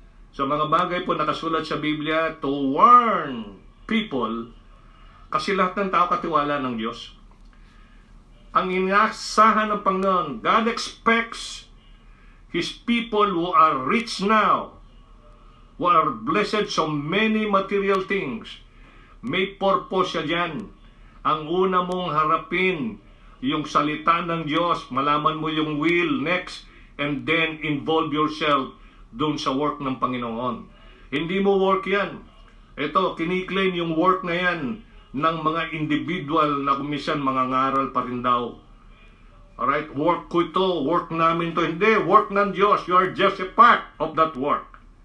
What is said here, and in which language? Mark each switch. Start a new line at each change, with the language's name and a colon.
Filipino: So mga bagay po nakasulat sa Biblia
English: to warn people,
Filipino: kasi lahat ng tao katiwala ng Diyos. Ang inaasahan ng Panginoon,
English: God expects His people who are rich now, who are blessed so many material things.
Filipino: May purpose siya dyan. Ang una mong harapin, yung salita ng Diyos, malaman mo yung will next, and then involve yourself doon sa work ng Panginoon. Hindi mo work yan. Ito, kiniklaim yung work na yan ng mga individual na kumisan mga ngaral pa rin daw. Alright, work ko ito, work namin to. Hindi, work ng Diyos.
English: You are just a part of that work.